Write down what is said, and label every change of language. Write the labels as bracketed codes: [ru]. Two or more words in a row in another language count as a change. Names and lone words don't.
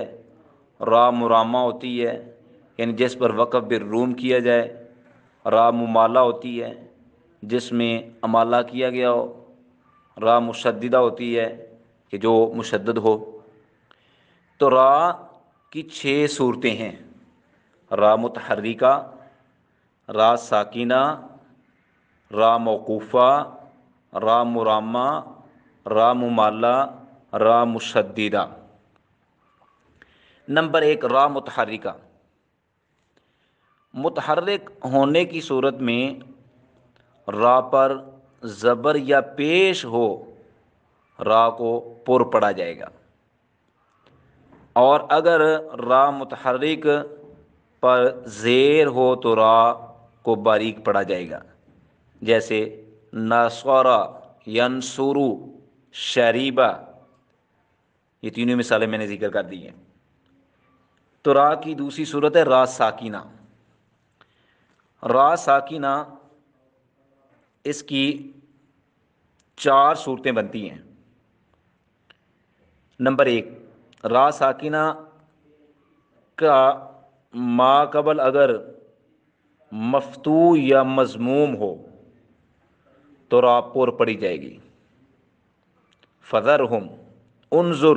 [ur] را مرامہ ہوتی ہے یعنی جس پر وقف بالروم کیا جائے۔ را ممالہ ہوتی ہے جس میں امالہ کیا گیا ہو۔ را مشددہ ہوتی ہے کہ جو مشدد ہو۔ تو را کی 6 صورتیں ہیں: را متحرکہ، را ساکینہ، را موقوفہ، را مرامہ، را ممالہ، را مشددہ۔ نمبر 1، را متحرکہ۔ متحرک ہونے کی صورت میں را پر زبر یا پیش ہو را کو پر پڑھا جائے گا، اور اگر را متحرک پر زیر ہو تو را کو باریک پڑھا جائے گا، جیسے [ar] نصرہ، ینصرو، شریبہ۔ [ur] یہ تینوں مثالیں میں نے ذکر کر دی ہیں۔ تو را کی دوسری صورت ہے را ساکینہ۔ را ساکینہ اس کی 4 صورتیں بنتی ہیں۔ نمبر 1، را ساکینہ کا ما قبل اگر مفتوح یا مضموم ہو تو را پر پڑھی جائے گی، [ar] فذرہم، انظر۔